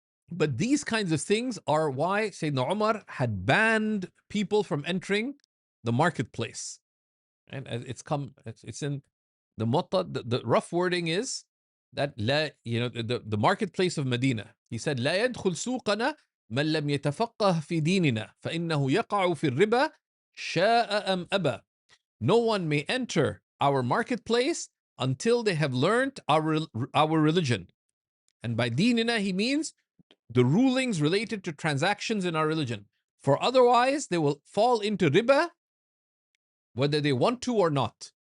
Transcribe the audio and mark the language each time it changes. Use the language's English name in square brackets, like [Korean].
[English] But these kinds of things are why Sayyidina Umar had banned people from entering the marketplace. And it's in the Muwatta, the rough wording is that the marketplace of Medina. He said, [Arabic] لا يدخل سوقنا من لم يتفقه في ديننا فإنه يقع في الربا شاء أم أبى. [English] No one may enter our marketplace until they have learned our religion. And by dinina, he means the rulings related to transactions in our religion. For otherwise, they will fall into riba, whether they want to or not.